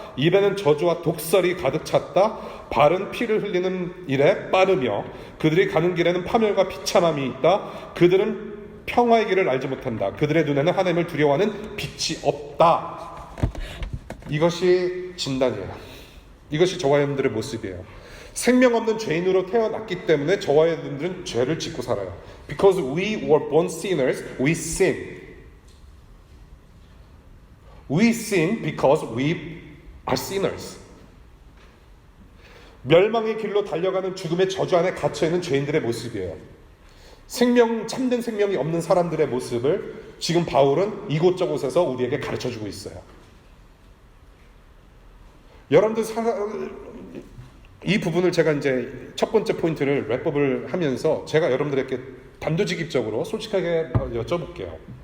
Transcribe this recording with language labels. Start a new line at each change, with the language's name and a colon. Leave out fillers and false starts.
Korean: 입에는 저주와 독설이 가득 찼다. 발은 피를 흘리는 일에 빠르며 그들이 가는 길에는 파멸과 비참함이 있다. 그들은 평화의 길을 알지 못한다. 그들의 눈에는 하나님을 두려워하는 빛이 없다. 이것이 진단이에요. 이것이 저와 여러분들의 모습이에요. 생명 없는 죄인으로 태어났기 때문에 저와 여러분들은 죄를 짓고 살아요.
English: Because we were born sinners, we sin. We sin because we are sinners.
Korean: 멸망의 길로 달려가는 죽음의 저주 안에 갇혀있는 죄인들의 모습이에요. 참된 생명이 없는 사람들의 모습을 지금 바울은 이곳저곳에서 우리에게 가르쳐주고 있어요. 여러분들 이 부분을 제가 이제 첫 번째 포인트를 랩업을 하면서 제가 여러분들에게 단도직입적으로 솔직하게 여쭤볼게요.